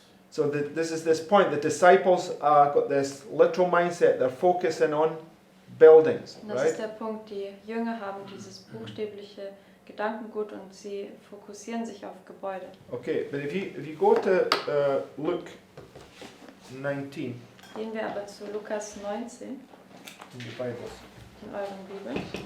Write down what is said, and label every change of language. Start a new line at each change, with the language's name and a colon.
English: So this is this point. The disciples got this literal mindset. They're focusing on buildings,
German: Und das
English: right?
German: ist der Punkt, die Jünger haben dieses buchstäbliche Gedankengut und sie fokussieren sich auf Gebäude.
English: Okay, but if you go to Luke 19
German: Gehen wir aber zu Lukas 19
English: in the Bibles.
German: in euren Bibeln.